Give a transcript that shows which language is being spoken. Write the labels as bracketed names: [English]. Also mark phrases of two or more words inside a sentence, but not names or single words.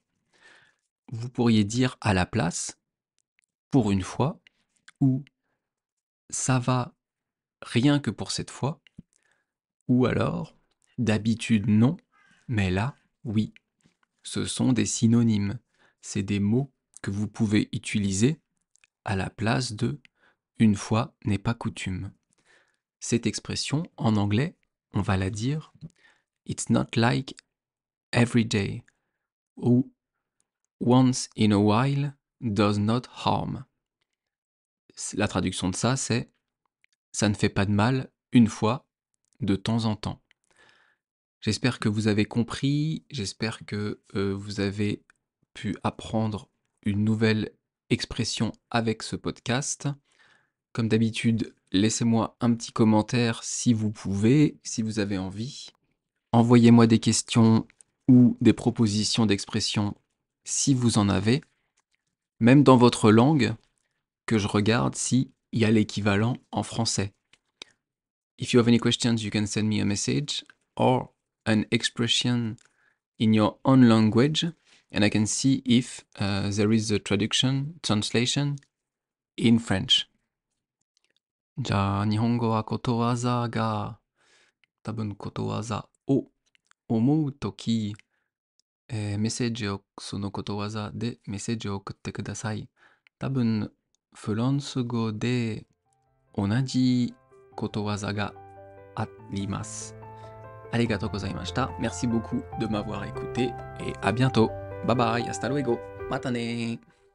[French] Vous pourriez dire à la place « Pour une fois » ou « Ça va rien que pour cette fois » ou alors « D'habitude non, mais là, oui ». Ce sont des synonymes. C'est des mots que vous pouvez utiliser à la place de une fois n'est pas coutume. Cette expression, en anglais, on va la dire [English] It's not like every day [French] ou [English] once in a while does not harm. [French] La traduction de ça, c'est « ça ne fait pas de mal une fois, de temps en temps ». J'espère que vous avez compris, j'espère que vous avez pu apprendre une nouvelle expression avec ce podcast. Comme d'habitude, laissez-moi un petit commentaire si vous pouvez, si vous avez envie. Envoyez-moi des questions ou des propositions d'expression si vous en avez, même dans votre langue, que je regarde s'il y a l'équivalent en français. [English] If you have any questions, you can send me a message or an expression in your own language, and I can see if there is a translation in French. [Japanese] じゃあ、日本語はことわざが、多分ことわざを思うとき、メッセージをそのことわざでメッセージを送ってください。多分、フランス語で同じことわざがあります。ありがとうございました。 [French] Merci beaucoup de m'avoir écouté et à bientôt. [English] Bye bye, [Spanish] hasta luego. またね